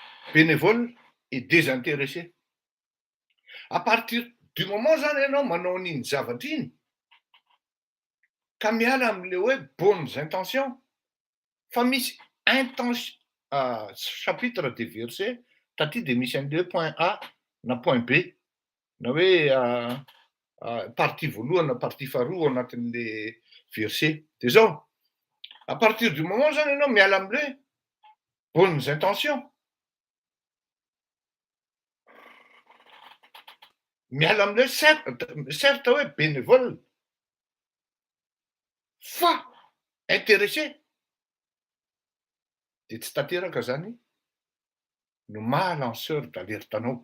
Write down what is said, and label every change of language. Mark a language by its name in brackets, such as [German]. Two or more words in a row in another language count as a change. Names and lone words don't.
[French] bénévole et désintéressé. À partir du moment [Malagasy] zany ianao manao an'iny zavatra iny, ka miala am'le hoe [French] bonnes intentions, [Malagasy] fa misy [French] chapitre de verset [Malagasy] taty de misy an'le point A na point B na hoe partie voalohany na partie faharoa ao anatin'le verset de zao. [French] À partir du moment [Malagasy] zany ianao miala am'le [French] bonnes intentions, [Malagasy] miala am'le certes hoe bénévole fa intéressé, de tsy tanteraka zany no maha [French] lanceur d'alerte [Malagasy] anao.